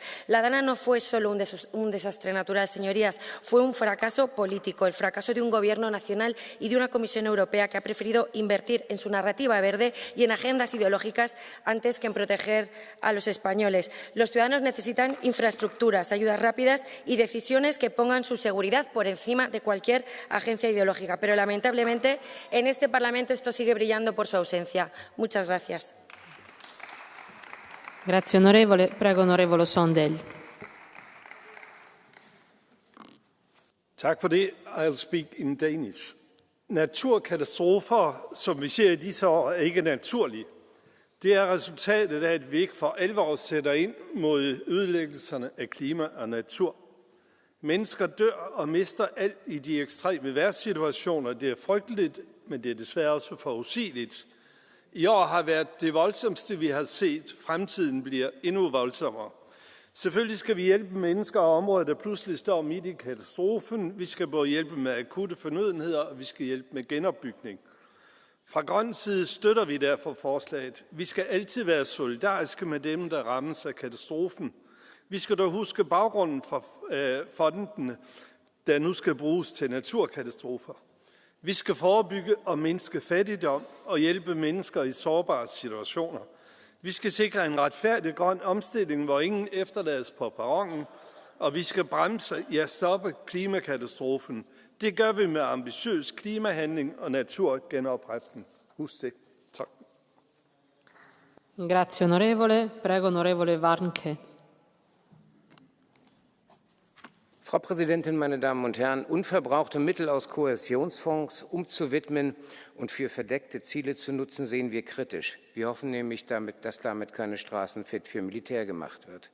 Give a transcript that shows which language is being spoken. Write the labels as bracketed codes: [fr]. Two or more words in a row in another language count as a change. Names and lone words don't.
[es] La Dana no fue solo un desastre natural, señorías, fue un fracaso político, el fracaso de un Gobierno nacional y de una Comisión Europea que ha preferido invertir en su narrativa verde y en agendas ideológicas antes que en proteger a los españoles. Los ciudadanos necesitan infraestructuras, ayudas rápidas y decisiones que pongan su seguridad por encima de cualquier agencia ideológica. Pero, lamentablemente, en este Parlamento esto sigue brillando por su ausencia. Muchas gracias. [it] Grazie onorevole. Prego onorevole Sondel. [da] Tak for det. [en] I'll speak in Danish. [da] Naturkatastrofer, som vi ser i disse år, er ikke naturlige. Det er resultatet af, at vi ikke for alvor sætter ind mod ødelæggelserne af klima og natur. Mennesker dør og mister alt i de ekstreme vejrsituationer. Det er frygteligt, men det er desværre også forudsigeligt. I år har været det voldsomste, vi har set. Fremtiden bliver endnu voldsommere. Selvfølgelig skal vi hjælpe mennesker og områder, der pludselig står midt i katastrofen. Vi skal både hjælpe med akutte fornødenheder, og vi skal hjælpe med genopbygning. Fra grøn side støtter vi derfor forslaget. Vi skal altid være solidariske med dem, der rammes af katastrofen. Vi skal dog huske baggrunden for fondene, der nu skal bruges til naturkatastrofer. Vi skal forebygge og mindske fattigdom og hjælpe mennesker i sårbare situationer. Vi skal sikre en retfærdig grøn omstilling, hvor ingen efterlades på perronen, og vi skal bremse, ja stoppe klimakatastrofen. Det gør vi med ambitiøs klimahandling og naturgenopretning. Husk det. Tak. [it] Grazie onorevole. Prego onorevole Warnke. [de] Frau Präsidentin, meine Damen und Herren! Unverbrauchte Mittel aus Kohäsionsfonds umzuwidmen und für verdeckte Ziele zu nutzen, sehen wir kritisch. Wir hoffen nämlich, dass damit keine Straßen fit für Militär gemacht wird.